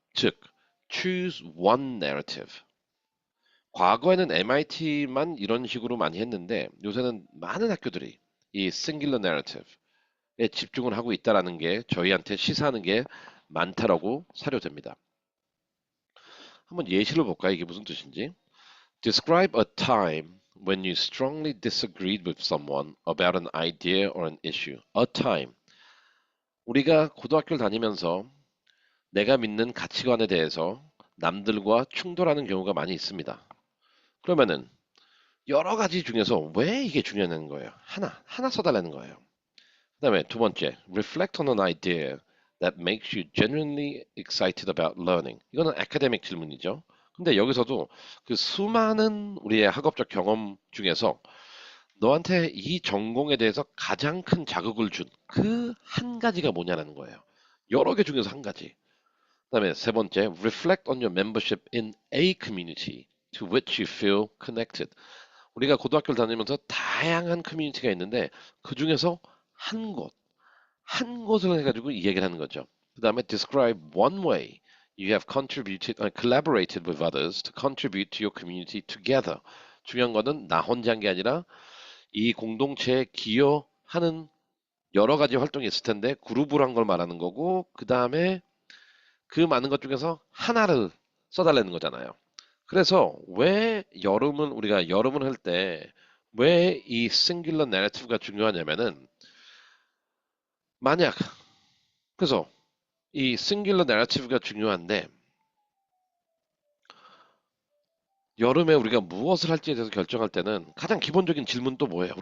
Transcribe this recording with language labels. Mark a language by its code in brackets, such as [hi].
[ko] 즉, [en] choose one narrative. [ko] 과거에는 MIT만 이런 식으로 많이 했는데 요새는 많은 학교들이 이 singular narrative에 집중을 하고 있다라는 게 저희한테 시사하는 게 많다라고 사료됩니다. 한번 예시를 볼까요? 이게 무슨 뜻인지. [en] Describe a time when you strongly disagreed with someone about an idea or an issue. A time. [ko] 우리가 고등학교를 다니면서 내가 믿는 가치관에 대해서 남들과 충돌하는 경우가 많이 있습니다. 그러면은 여러 가지 중에서 왜 이게 중요한 거예요? 하나 써달라는 거예요. 그다음에 두 번째, [en] reflect on an idea that makes you genuinely excited about learning. [ko] 이거는 아카데믹 질문이죠. 근데 여기서도 그 수많은 우리의 학업적 경험 중에서 너한테 이 전공에 대해서 가장 큰 자극을 준 그 한 가지가 뭐냐라는 거예요. 여러 개 중에서 한 가지. 그다음에 세 번째, [en] reflect on your membership in a community to which you feel connected. [ko] 우리가 고등학교를 다니면서 다양한 커뮤니티가 있는데 그 중에서 한 곳, 한 곳을 해가지고 이 얘기를 하는 거죠. 그 다음에 [en] describe one way you have contributed, collaborated with others to contribute to your community together. [ko] 중요한 거는 나 혼자 한 게 아니라 이 공동체에 기여하는 여러 가지 활동이 있을 텐데 그룹을 한 걸 말하는 거고 그 다음에 그 많은 것 중에서 하나를 써달라는 거잖아요. 그래서 왜 여름은 우리가 여름을 할 때 왜 이 싱귤러 내러티브가 중요하냐면은 만약 그래서 이 싱귤러 내러티브가 중요한데 여름에 우리가 무엇을 할지에 대해서 결정할 때는 가장 기본적인 질문 또 뭐예요?